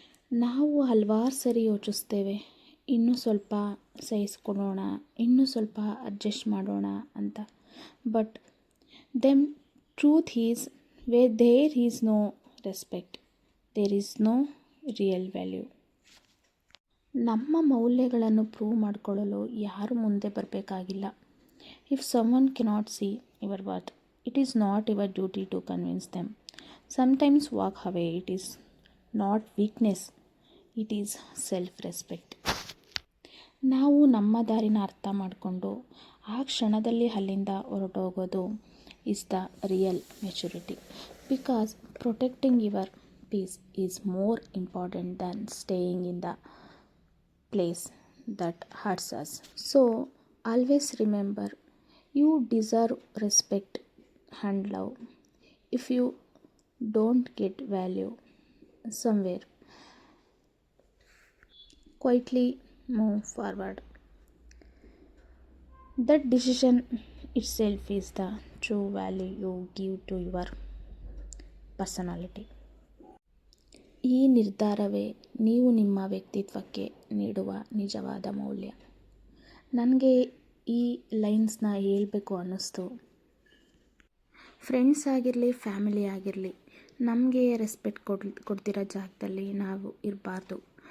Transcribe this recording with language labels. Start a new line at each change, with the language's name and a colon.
Kannada: ನಾವು ಹಲವಾರು ಸರಿ ಯೋಚಿಸ್ತೇವೆ, ಇನ್ನೂ ಸ್ವಲ್ಪ ಸಹಿಸ್ಕೊಳ್ಳೋಣ, ಇನ್ನೂ ಸ್ವಲ್ಪ ಅಡ್ಜಸ್ಟ್ ಮಾಡೋಣ ಅಂತ.
English: But then truth is where there is no respect, there is no real value.
Kannada: ನಮ್ಮ ಮೌಲ್ಯಗಳನ್ನು ಪ್ರೂವ್ ಮಾಡಿಕೊಳ್ಳಲು ಯಾರು ಮುಂದೆ ಬರಬೇಕಾಗಿಲ್ಲ.
English: If someone cannot see your worth, it is not your duty to convince them. Sometimes walk away. It is not weakness, it is self-respect.
Kannada: ನಾವು ನಮ್ಮ ದಾರಿನ ಅರ್ಥ ಮಾಡಿಕೊಂಡು ಆ ಕ್ಷಣದಲ್ಲಿ ಅಲ್ಲಿಂದ ಹೊರಟೋಗೋದು
English: is the real maturity. Because protecting your peace is more important than staying in the place that hurts us. So always remember, you deserve respect and love. If you don't get value somewhere, quietly move forward. That decision itself is the true value you give to your personality.
Kannada: ಈ ನಿರ್ಧಾರವೇ ನೀವು ನಿಮ್ಮ ವ್ಯಕ್ತಿತ್ವಕ್ಕೆ ನೀಡುವ ನಿಜವಾದ ಮೌಲ್ಯ. ನನಗೆ ಈ ಲೈನ್ಸ್ನ ಹೇಳಬೇಕು ಅನ್ನಿಸ್ತು. ಫ್ರೆಂಡ್ಸ್ ಆಗಿರಲಿ, ಫ್ಯಾಮಿಲಿ ಆಗಿರಲಿ, ನಮಗೆ ರೆಸ್ಪೆಕ್ಟ್ ಕೊಡ್ತಿರೋ ಜಾಗದಲ್ಲಿ ನಾವು ಇರಬಾರ್ದು.